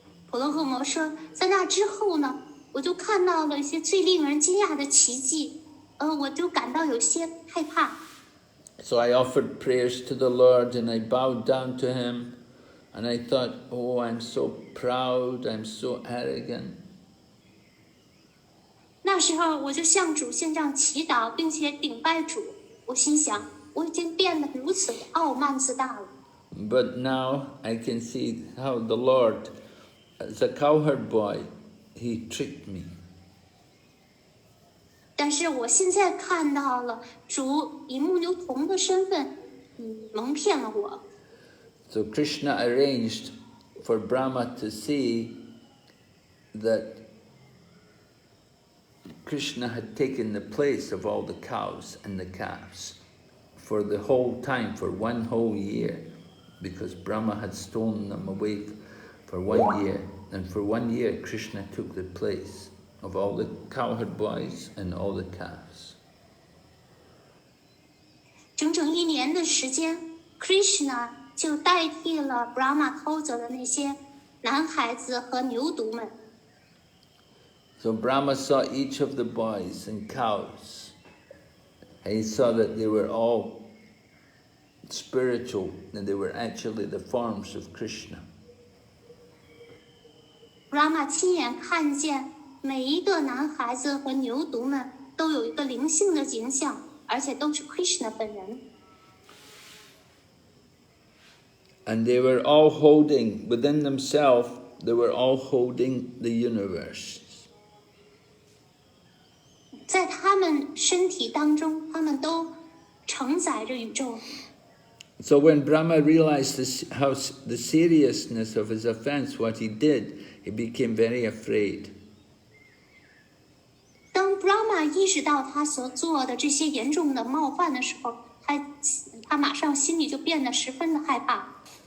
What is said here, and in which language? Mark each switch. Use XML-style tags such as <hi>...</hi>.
<zh>婆罗赫摩说，在那之后呢，我就看到了一些最令人惊讶的奇迹，我就感到有些害怕。</zh> <en>So I offered prayers to the Lord, and I bowed down to him, and I thought, oh, I'm so proud, I'm so arrogant.</en> <zh>那时候我就向主献上祈祷，并且顶拜主。我心想，我已经变得如此的傲慢自大了。</zh> <en>But now I can see how the Lord, as a cowherd boy, he tricked me.</en> <zh>但是我现在看到了，主以牧牛童的身份，蒙骗了我。</zh> <en>So Krishna arranged for Brahma to see that Krishna had taken the place of all the cows and the calves for the whole time, for 1 whole year, because Brahma had stolen them away for 1 year. And for 1 year, Krishna took the place of all the cowherd boys and all the calves.</en> <zh>整整1年的时间 ，Krishna 就代替了 Brahma 偷走的那些男孩子和牛犊们。</zh> <en>So Brahma saw each of the boys and cows. And he saw that they were all spiritual, and they were actually the forms of Krishna.</en> <zh>Brahma 亲眼看见每一个男孩子和牛犊们都有一个灵性的形象，而且都是 Krishna 本人。</zh> <en>And they were all holding, within themselves, they were all holding the universe.</en> <zh>在他们身体当中，他们都承载着宇宙。</zh> <en>So when Brahma realized how the seriousness of his offense, what he did, he became very afraid.</en> <zh>当 Brahma 意识到他所做的这些严重的冒犯的时候，他马上心里就变得十分的害怕。</zh>